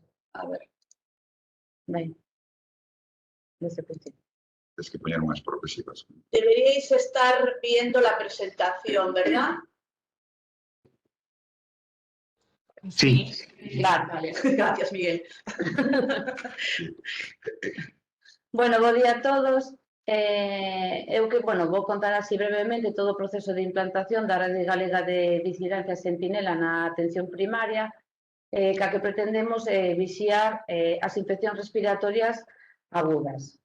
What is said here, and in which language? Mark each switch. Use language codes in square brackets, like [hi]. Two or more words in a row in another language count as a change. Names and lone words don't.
[es] A ver. Ven. Desde el principio. Es que poner más progresivas. Deberíais estar viendo la presentación, ¿verdad? Sí. Vale. Gracias, Miguel. [gl] Bueno, bo día a todos. Vou contar así brevemente todo o proceso de implantación da Rede Galega de Vigilancia Centinela na atención primaria, ca que pretendemos vixiar as infeccións respiratorias agudas.